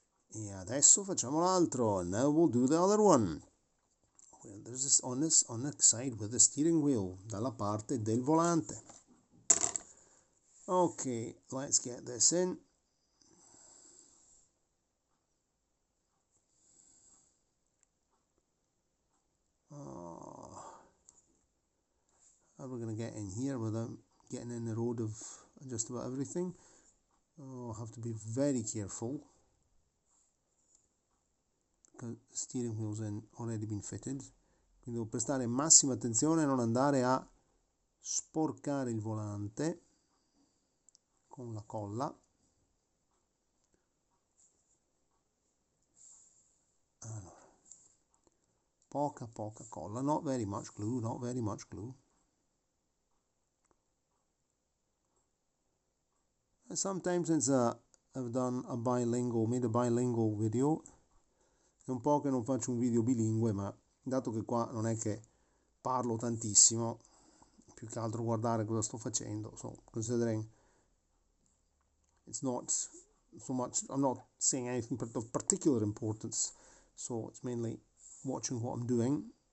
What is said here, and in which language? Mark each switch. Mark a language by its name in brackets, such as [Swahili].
[Italian] E adesso facciamo l'altro. [English] Now we'll do the other one. Where there's this on the side with the steering wheel, [Italian] dalla parte del volante. [English] Ok, let's get this in. How are we going to get in here without getting in the road of just about everything? Oh, I'll have to be very careful because the steering wheel's already been fitted. [Italian] Quindi devo prestare massima attenzione a non andare a sporcare il volante con la colla. Allora, poca colla, [English] not very much glue, not very much glue. Sometimes since I've done made a bilingual video, [Italian] è un po' che non faccio un video bilingue, ma dato che qua non è che parlo tantissimo, più che altro guardare cosa sto facendo, [English] so considering it's not so much, I'm not saying anything of particular importance, so it's mainly watching what I'm doing.